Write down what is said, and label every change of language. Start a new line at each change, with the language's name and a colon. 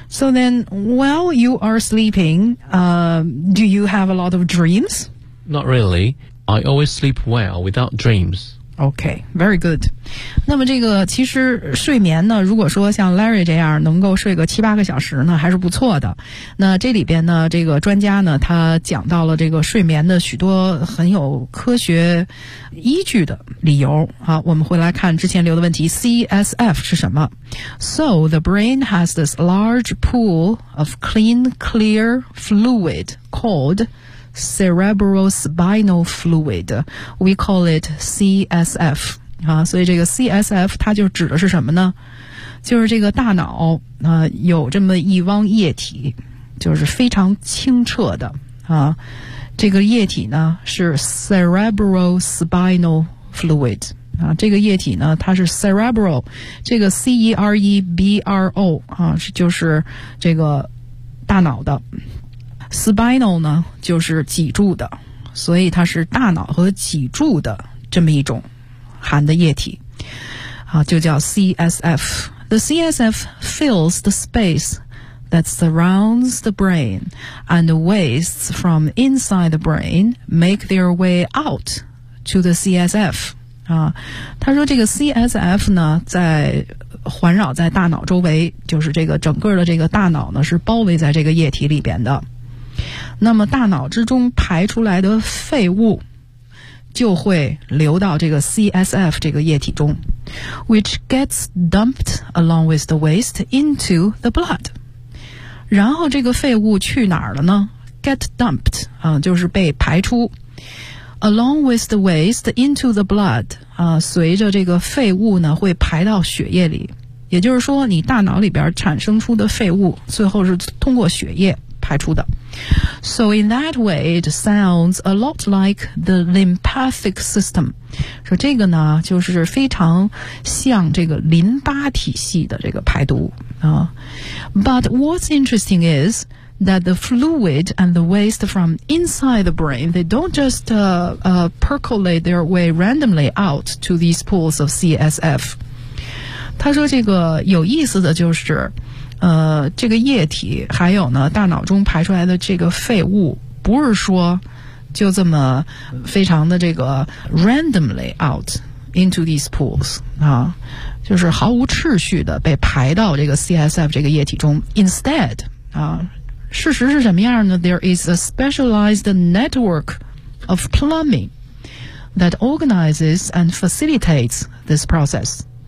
English: So then, while you are sleeping, do you have a lot of dreams? Not really. I always sleep well without dreams. Okay, very good.
Chinese: 那么这个其实睡眠呢，如果说像 Larry 这样能够睡个七八个小时呢，还是不错的。那这里边呢，这个专家呢，他讲到了这个睡眠的许多很有科学依据的理由。好，我们回来看之前留的问题 ,CSF 是什么？
English: So, the brain has this large pool of clean, clear fluid called cerebrospinal fluid. We call it CSF.、
Chinese: 所以这个 CSF 它就指的是什么呢？就是这个大脑、有这么一汪液体，就是非常清澈的、这个液体呢是 cerebrospinal fluid. 这个液体呢，它是 cerebro， 这个 cerebro 啊，是就是这个大脑的 spinal 呢，就是脊柱的，所以它是大脑和脊柱的这么一种含的液体啊，就叫 CSF。
English: The CSF fills the space that surrounds the brain and wastes from inside the brain make their way out to the CSF。
Chinese: 他说这个 CSF 呢，在环绕在大脑周围，就是这个整个的这个大脑呢是包围在这个液体里边的。那么大脑之中排出来的废物就会流到这个 CSF 这个液体中 ，
English: which gets dumped along with the waste into the blood。
Chinese: 然后这个废物去哪儿了呢 ？
English: Get dumped
Chinese: 啊、就是被排出。
English: Along with the waste into the blood,
Chinese: 随着这个废物呢会排到血液里，也就是说你大脑里边产生出的废物最后是通过血液排出的。
English: So in that way, it sounds a lot like the lymphatic system.
Chinese: 说这个呢就是非常像这个淋巴体系的这个排毒。
English: But what's interesting is,that the fluid and the waste from inside the brain, they don't just percolate their way randomly out to these pools of CSF.
Chinese: 他说这个有意思的就是这个液体还有呢大脑中排出来的这个废物不是说就这么非常的这个
English: randomly out into these pools,
Chinese: 就是毫无秩序的被排到这个 CSF 这个液体中 instead, 事实是什么样呢 ？
English: There is a specialized network of plumbing that organizes and facilitates this process.